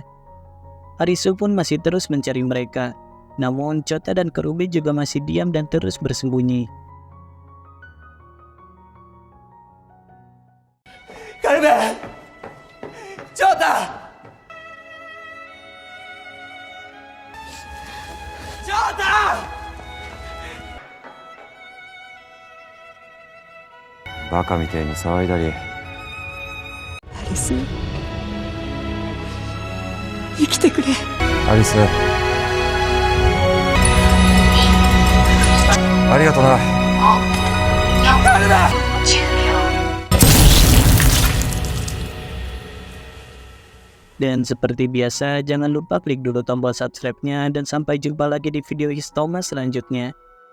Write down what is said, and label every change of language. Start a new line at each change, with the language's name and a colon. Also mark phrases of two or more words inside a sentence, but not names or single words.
Indonesian: Arisu pun masih terus mencari mereka. Namun Chota dan Karube juga masih diam dan terus bersembunyi. Karube! Chota! Chota!
Japanese: Baka みたいに騒いだり。アリス、生きてくれ。アリス。ありがとな。
Indonesian: Dan seperti biasa, jangan lupa klik dulu tombol subscribe-nya dan sampai jumpa lagi di video Histoma selanjutnya.